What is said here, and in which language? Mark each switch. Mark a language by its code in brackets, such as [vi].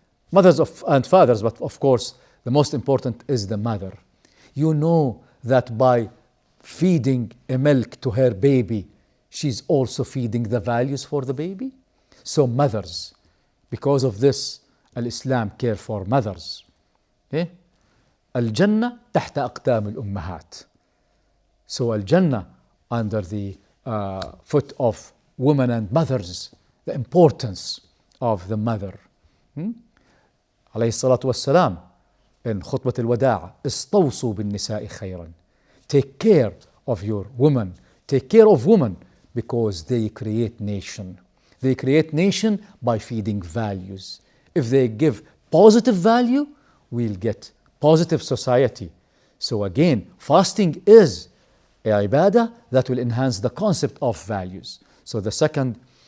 [en] Mothers and fathers, but of course, the most important is the mother. You know that by feeding a milk to her baby, she's also feeding the values for the baby. So mothers, because of this, Islam care for mothers. Okay? [ar] الجنة تحت أقدام الأمهات. [en] So Al-Jannah under the foot of women and mothers, the importance of the mother. [ar] عليه الصلاة والسلام in خطبة الوداع استوصوا بالنساء خيرا. [en] Take care of your women. Take care of women because they create nation. They create nation by feeding values. If they give positive value, we'll get positive society. So again, fasting is a ibadah that will enhance the concept of values. So the second